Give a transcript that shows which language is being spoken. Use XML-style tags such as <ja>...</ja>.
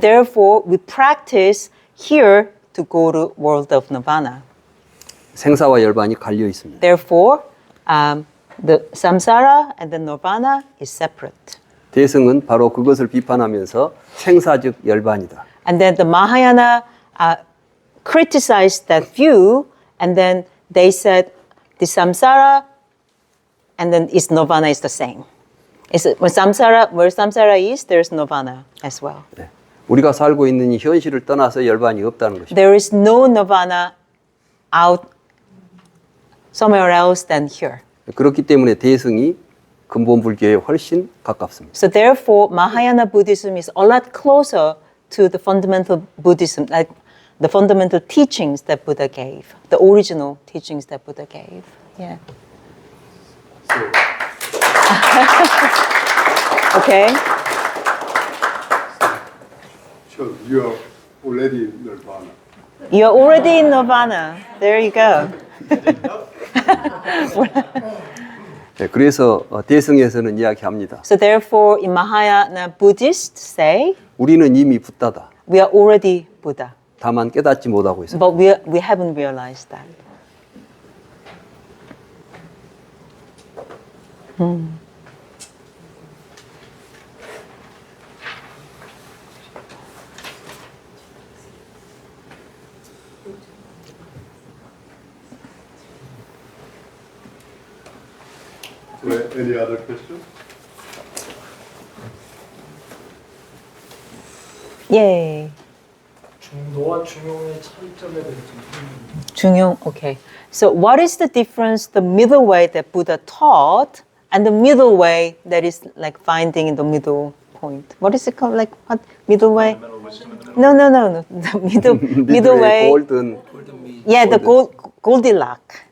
<en>therefore we practice here to go to world of nirvana.</en> <ko>생사와 열반이 갈려 있습니다.</ko> <en>Therefore, the samsara and the nirvana is separate.</en> <ko>대승은 바로 그것을 비판하면서 생사적 열반이다.</ko> <en>And then the Mahayana criticized that view, and then they said the samsara and then is nirvana is the same. Where samsara is, there's nirvana as well.</en> <ko>네. 우리가 살고 있는 이 현실을 떠나서 열반이 없다는 것입니다.</ko> <en>There is no nirvana out somewhere else than here.</en> <ko>그렇기 때문에 대승이 근본 불교에 훨씬 가깝습니다.</ko> <en>So therefore, Mahayana Buddhism is a lot closer to the fundamental Buddhism, like the fundamental teachings that Buddha gave, the original teachings that Buddha gave. Yeah. Okay. So you are already in nirvana. You're already in nirvana. There you go.</en> <ko>네, 그래서 대승에서는 이야기합니다.</ko> <en>So therefore, in Mahayana Buddhists say,</en> <ko>우리는 이미 붓다다.</ko> <en>we are already Buddha,</en> <ko>다만 깨닫지 못하고 있습니다.</ko> <en>but we haven't realized that. Any other question? Yay.</en> <ko>중도와 중용의 차이점에 대해서 좀 중용, okay.</ko> <en>So what is the difference, the middle way that Buddha taught and the middle way that is like finding in the middle point? What is it called? Like what? Middle way? No. The middle way.</en> <ko>골든.</ko> <en>Yeah, the Goldilocks.</en>